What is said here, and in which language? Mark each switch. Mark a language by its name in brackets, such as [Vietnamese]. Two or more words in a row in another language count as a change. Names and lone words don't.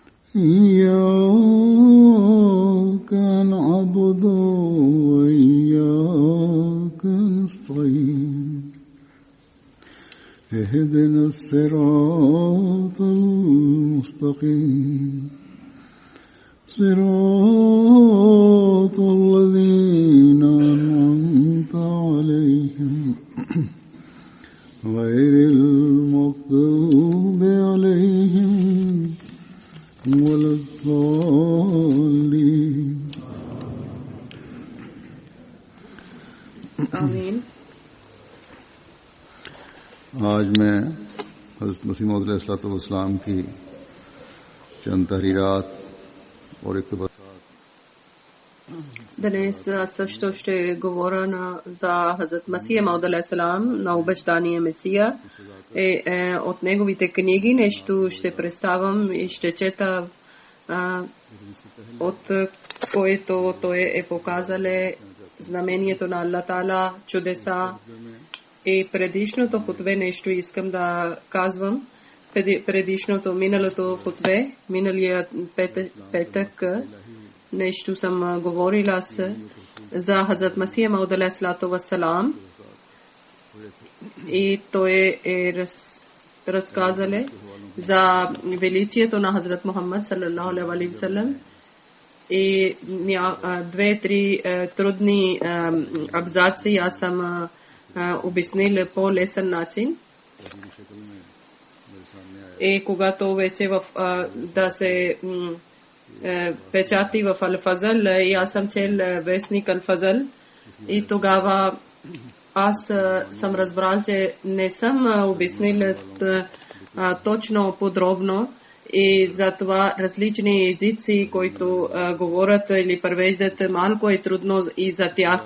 [Arabic] إياك نعبد وإياك نستعين اهدنا الصراط المستقيم صراط الذين أنعمت عليهم غير المغضوب عليهم ولا الضالين आमीन। [Urdu] آج میں حضرت مسیح موعود علیہ السلام کی چند تحریرات اور اقتباسات [Bulgarian] Dnes също ще говоря за Хазрат Масия Мауд алейхиссалам, на обещания Месия. От неговите книги нещо ще представям и ще чета, от което той е показал знамението на Аллах Таала, чудеса. И предишното хутбе нещо искам да казвам. Миналото хутбе, миналия петък, нещо съм говорила за Хазрат Масия Мауд [Arabic] عليه الصلاة والسلام. [Bulgarian] И той е разказал за величието на Хазрат Мухаммад [Arabic] صلى الله عليه وسلم. [Bulgarian] И две-три трудни абзаци аз съм обяснил по лесен начин. И когато вече да се печати в Ал-Фазъл, и аз съм чел вестник Ал-Фазъл, и тогава аз съм разбрал, че не съм обяснил точно подробно, и затова различни езици, които говорят или превеждат, малко е трудно и за тях.